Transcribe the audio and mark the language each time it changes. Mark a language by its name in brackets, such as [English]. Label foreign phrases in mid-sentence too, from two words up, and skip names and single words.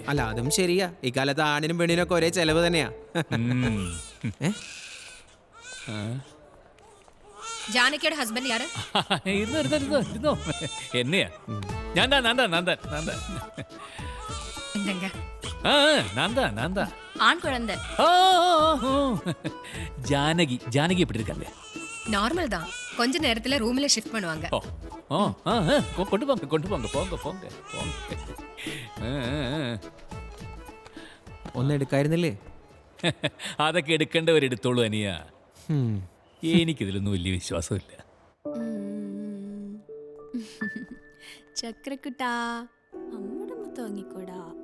[Malayalam] അല്ല, അതും ശരിയാ. ഇക്കാലത്ത് ആണിനും പെണ്ണിനൊക്കെ ഒരേ ചെലവ് തന്നെയാ. ഏ? ജാനകിയുടെ ഹസ്ബൻഡ് യാര്? ഇരുന്നോ. എന്നെയാ? ഞാൻ [Tamil] എന്തങ്ക ஆண் குழந்தை. ஜானகி எப்படி இருக்காங்க? நார்மல் தான். கொஞ்ச நேரத்துல ரூம்ல ஷிஃப்ட் பண்ணுவாங்க. கொண்டு போங்க. [Malayalam] ഒന്നും എടുക്കായിരുന്നില്ലേ? അതൊക്കെ എടുക്കേണ്ടവരെടുത്തോളൂ അനിയ. എനിക്കിതിലൊന്നും വലിയ വിശ്വാസമില്ല. ചക്രക്കുട്ടാ, അമ്മയുടെ മുത്ത് വാങ്ങിക്കോടാ.